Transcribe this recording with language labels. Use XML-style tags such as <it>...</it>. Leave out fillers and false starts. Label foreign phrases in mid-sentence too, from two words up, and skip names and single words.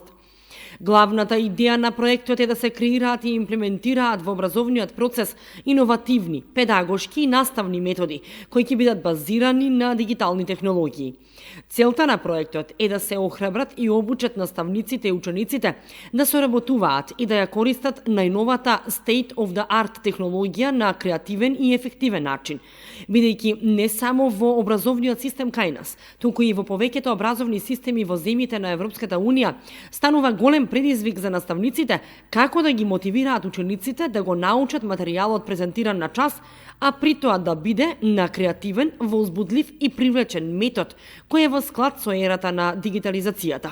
<mk>Главната идеја на проектот е да се креираат и имплементираат во образовниот процес иновативни, педагошки и наставни методи, кои ќе бидат базирани на дигитални технологии. Целта на проектот е да се охрабрат и обучат наставниците и учениците да соработуваат и да ја користат најновата</mk> <en>state of the art</en> <mk>технологија на креативен и ефективен начин, бидејќи не само во образовниот систем кај нас, туку и во повеќето образовни системи во земјите на Европската унија станува голем предизвик за наставниците како да ги мотивираат учениците да го научат материјалот презентиран на час, а при тоа да биде на креативен, возбудлив и привлечен метод, кој е во склад со ерата на дигитализацијата.</mk>